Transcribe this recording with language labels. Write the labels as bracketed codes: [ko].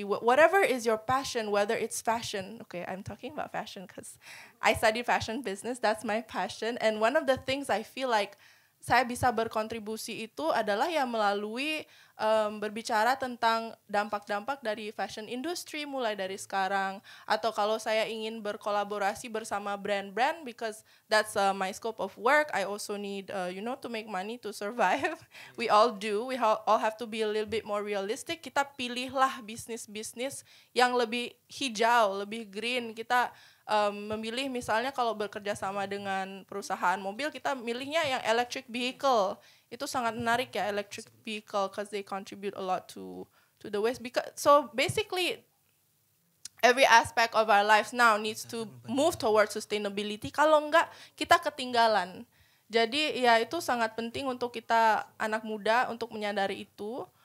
[en] Whatever is your passion, whether it's fashion. Okay, I'm talking about fashion because I studied fashion business. That's my passion. And one of the things I feel like [id] saya bisa berkontribusi itu adalah ya melalui berbicara tentang dampak-dampak dari fashion industry mulai dari sekarang, atau kalau saya ingin berkolaborasi bersama brand-brand, [en] because that's my scope of work. I also need to make money to survive. We all do. We all have to be a little bit more realistic. [id] Kita pilihlah bisnis-bisnis yang lebih hijau, lebih green. Kita memilih misalnya kalau bekerja sama dengan perusahaan mobil, kita milihnya yang electric vehicle. Itu sangat menarik ya, electric vehicle, [en] because they contribute a lot to the waste. So basically every aspect of our lives now needs to move towards sustainability. [id] Kalau enggak, kita ketinggalan. Jadi ya itu sangat penting untuk kita anak muda untuk menyadari itu.